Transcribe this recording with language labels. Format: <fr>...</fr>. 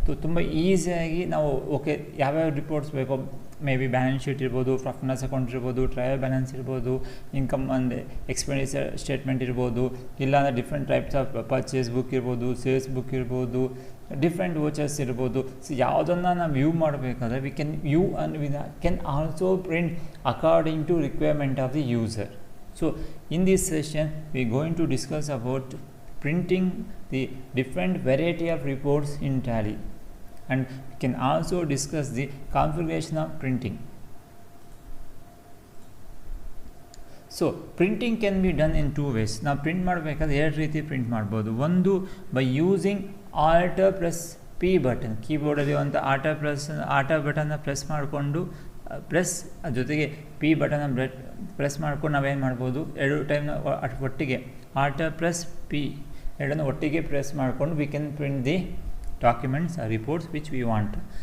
<kn>ತುಂಬ ಈಸಿಯಾಗಿ ನಾವು ಯಾವ್ಯಾವ ರಿಪೋರ್ಟ್ಸ್ ಬೇಕೋ, ಮೇ ಬಿ ಬ್ಯಾಲೆನ್ಸ್ ಶೀಟ್ ಇರ್ಬೋದು, ಪ್ರಾಫಿಟ್ ಆ್ಯಂಡ್ ಲಾಸ್ ಅಕೌಂಟ್ ಇರ್ಬೋದು, ಟ್ರಯಲ್ ಬ್ಯಾಲೆನ್ಸ್ ಇರ್ಬೋದು, ಇನ್ಕಮ್ ಆ್ಯಂಡ್ ಎಕ್ಸ್ಪೆಂಡಿಚರ್ ಸ್ಟೇಟ್ಮೆಂಟ್ ಇರ್ಬೋದು, ಇಲ್ಲಾಂದರೆ different types of purchase book ಇರ್ಬೋದು, ಸೇಲ್ಸ್ ಬುಕ್ ಇರ್ಬೋದು, ಡಿಫ್ರೆಂಟ್ ವೋಚರ್ಸ್ ಇರ್ಬೋದು. ಯಾವುದನ್ನು ನಾವು ವ್ಯೂ ಮಾಡಬೇಕಾದ್ರೆ</kn> <en>We can view and we can also print according to requirement of the user. So in this session we are going to discuss about printing the different variety of reports in Tally, and we can also discuss the configuration of printing. So printing can be done in two ways.</en> <kn>Now print ಮಾಡಬೇಕಾದ್ರೆ ಎರಡು ರೀತಿ print ಮಾಡ್ಬೋದು. ಒಂದು</kn> <en>by using Alt plus P</en> <kn>button, ಕೀಬೋರ್ಡಲ್ಲಿ ಒಂದು alter ಬಟನ್ನ press ಮಾಡಿಕೊಂಡು plus ಜೊತೆಗೆ P button press ಮಾಡ್ಕೊಂಡು ನಾವೇನು ಮಾಡ್ಬೋದು, ಎರಡು ಟೈಮ್ನ ಒಟ್ಟಿಗೆ ಆಲ್ಟರ್ ಪ್ಲಸ್ ಪಿ ಎರಡನ್ನು ಒಟ್ಟಿಗೆ ಪ್ರೆಸ್ ಮಾಡಿಕೊಂಡು</kn> <en>We can print the documents reports which we want.</en>